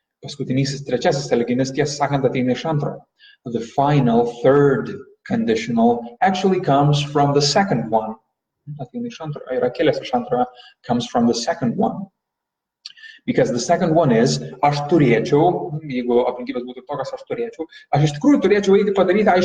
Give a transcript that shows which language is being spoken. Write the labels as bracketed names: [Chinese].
[Lithuanian] Paskutinysis trečiasis sąlyginis, tiesą sakant, ateina iš antro. [English] The final third conditional actually comes from the second one. [Lithuanian] Ateina iš antro, yra kilęs iš antro, [English] comes from the second one. Because the second one is, [Lithuanian] aš turėčiau, jeigu aplinkybės būtų tokios, aš iš tikrųjų turėčiau eiti padaryti,